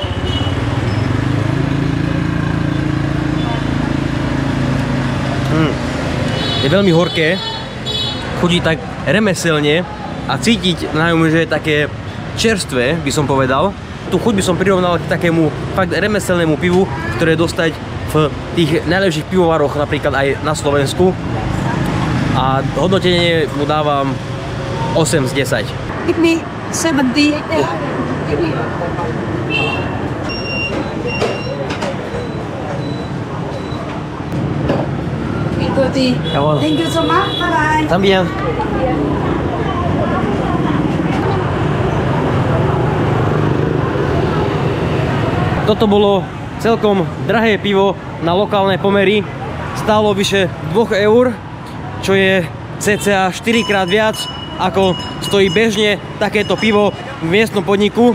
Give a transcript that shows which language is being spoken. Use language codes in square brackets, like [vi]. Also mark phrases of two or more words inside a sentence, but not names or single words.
[sk] Je veľmi horké, chutí tak remeselne a cítiť na ňom, že je také čerstvé, by som povedal. Tú chuť by som prirovnal k takému fakt remeselnému pivu, ktoré dostať v tých najlepších pivovaroch, napríklad aj na Slovensku. A hodnotenie mu dávam 8 z 10. [en] Give me 70. [de] Jawohl. [en] Thank you so much. Bye bye. [es] También. [sk] Toto bolo celkom drahé pivo na lokálne pomery. Stálo vyše 2 eur, čo je cca 4 krát viac, ako stojí bežne takéto pivo v miestnom podniku.